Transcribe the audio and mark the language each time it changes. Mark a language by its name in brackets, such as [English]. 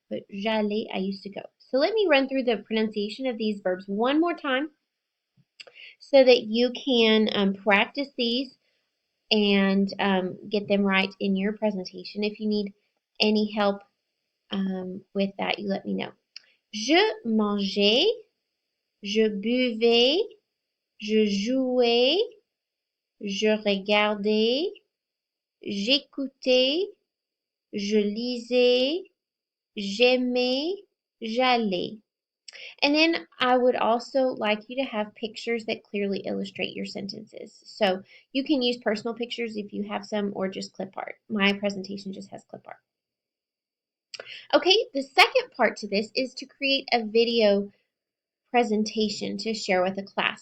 [English] But [French] j'allais, [English] I used to go. So let me run through the pronunciation of these verbs one more time so that you can practice these and get them right in your presentation. If you need any help with that, you let me know. [French] Je mangeais, je buvais, je jouais, je regardais, j'écoutais, je lisais, j'aimais, j'allais. [English] And then I would also like you to have pictures that clearly illustrate your sentences. So you can use personal pictures if you have some or just clip art. My presentation just has clip art. Okay, the second part to this is to create a video presentation to share with a class.